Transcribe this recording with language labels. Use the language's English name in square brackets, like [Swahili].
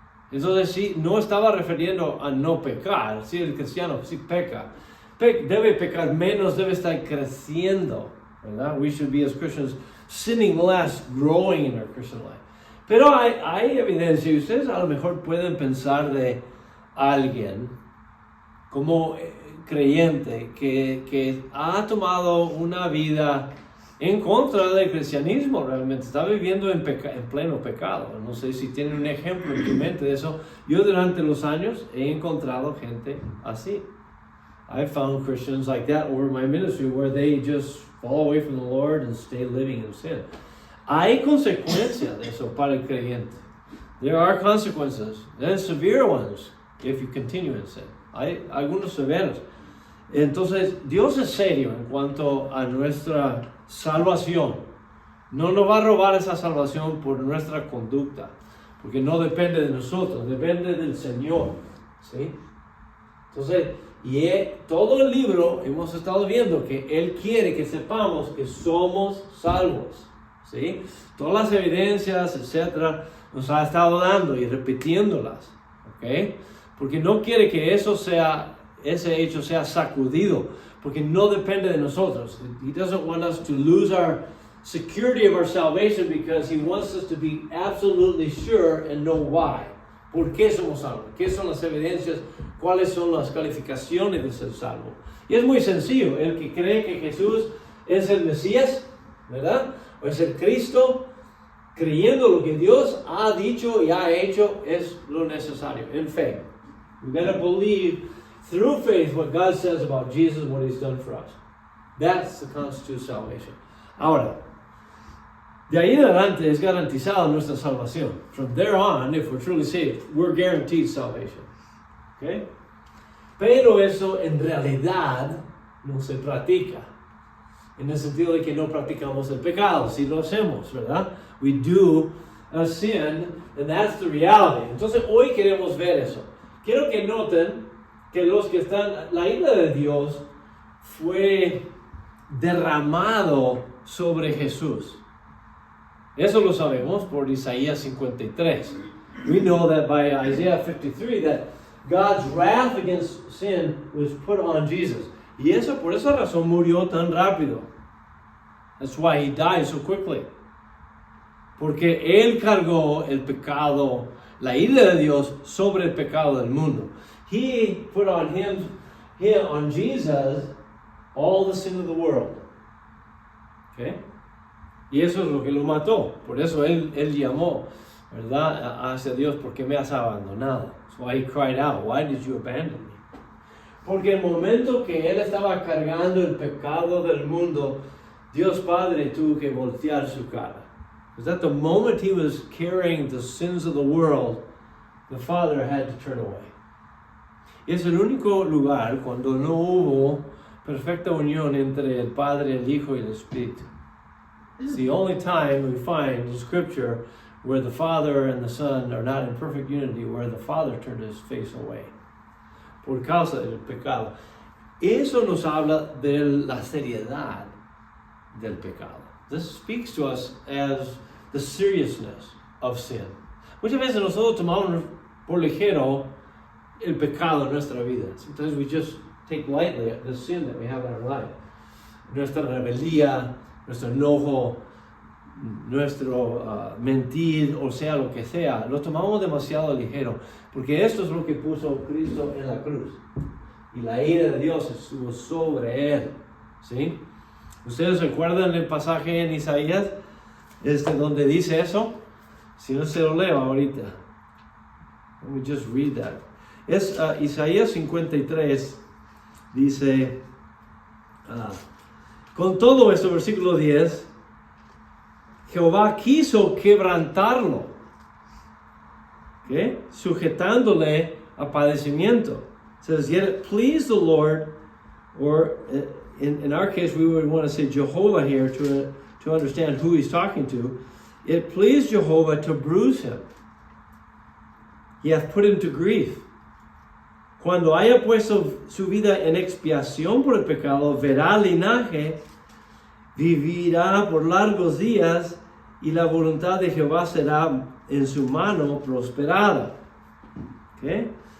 [Spanish] Entonces sí, no estaba refiriendo a no pecar, sí, el cristiano sí peca. Debe pecar menos, debe estar creciendo, ¿verdad? [English] We should be as Christians sinning less, growing in our Christian life. [Spanish] Pero hay evidencia, y ustedes a lo mejor pueden pensar de alguien como creyente que ha tomado una vida en contra del cristianismo, realmente está viviendo en pleno pecado. No sé si tienen un ejemplo en tu mente de eso. Yo durante los años he encontrado gente así. [English] I found Christians like that over my ministry where they just fall away from the Lord and stay living in sin. [Spanish] Hay consecuencias de eso para el creyente. [English] There are consequences, and severe ones, if you continue in sin. [Spanish] Hay algunos severos. Entonces, Dios es serio en cuanto a nuestra salvación. No nos va a robar esa salvación por nuestra conducta, porque no depende de nosotros, depende del Señor, ¿sí? Entonces, todo el libro hemos estado viendo que Él quiere que sepamos que somos salvos, ¿sí? Todas las evidencias, etcétera, nos ha estado dando y repitiéndolas, ¿ok? Porque no quiere que ese hecho sea sacudido, porque no depende de nosotros. [English] He doesn't want us to lose our security of our salvation because He wants us to be absolutely sure and know why. [Spanish] ¿Por qué somos salvos? ¿Qué son las evidencias? ¿Cuáles son las calificaciones de ser salvo? Y es muy sencillo. El que cree que Jesús es el Mesías, ¿verdad? O es el Cristo, creyendo lo que Dios ha dicho y ha hecho, es lo necesario, en fe. [English] We gotta believe through faith what God says about Jesus, what He's done for us. That's the constitute salvation. [Spanish] Ahora, de ahí en adelante es garantizada nuestra salvación. [English] From there on, if we're truly saved, we're guaranteed salvation. Okay? [Spanish] Pero eso en realidad no se practica. En el sentido de que no practicamos el pecado. Si lo hacemos, ¿verdad? [English] We do a sin, and that's the reality. [Spanish] Entonces hoy queremos ver eso. Quiero que noten que la ira de Dios fue derramado sobre Jesús. Eso lo sabemos por Isaías 53. [English] We know that by Isaiah 53 that God's wrath against sin was put on Jesus. [Spanish] Y eso, por esa razón murió tan rápido. [English] That's why He died so quickly. [Spanish] Porque Él cargó el pecado, la ira de Dios sobre el pecado del mundo. [English] He put on on Jesus, all the sin of the world. [Spanish] Okay? Y eso es lo que lo mató. Por eso él llamó, ¿verdad?, hacia Dios, ¿por qué me has abandonado? [English] That's why He cried out, why did you abandon me? [Spanish] Porque el momento que Él estaba cargando el pecado del mundo, Dios Padre tuvo que voltear su cara. [English] Because at the moment He was carrying the sins of the world, the Father had to turn away. [Spanish] Y es el único lugar cuando no hubo perfecta unión entre el Padre, el Hijo y el Espíritu. [English] It's the only time we find in Scripture where the Father and the Son are not in perfect unity, where the Father turned His face away [Spanish] por causa del pecado. Eso nos habla de la seriedad del pecado. [English] This speaks to us as the seriousness of sin. [Spanish] Muchas veces nosotros tomamos por ligero el pecado en nuestra vida. [English] Sometimes we just take lightly the sin that we have in our life. [Spanish] Nuestra rebeldía, nuestro enojo, nuestro mentir, o sea, lo que sea, lo tomamos demasiado ligero, porque esto es lo que puso Cristo en la cruz, y la ira de Dios estuvo sobre Él, ¿sí? ¿Ustedes recuerdan el pasaje en Isaías, donde dice eso? Si no se lo leo ahorita, [English] let me just read that. [Spanish] Es Isaías 53, dice, con todo esto, versículo 10, Jehová quiso quebrantarlo, ¿okay? Sujetándole a padecimiento. [English] It says, yet it pleased the Lord, or in our case we would want to say Jehovah here to understand who he's talking to. It pleased Jehovah to bruise him. He hath put him to grief. [Spanish] Cuando haya puesto su vida en expiación por el pecado, verá linaje, vivirá por largos días, y la voluntad de Jehová será en su mano prosperada. ¿Okay?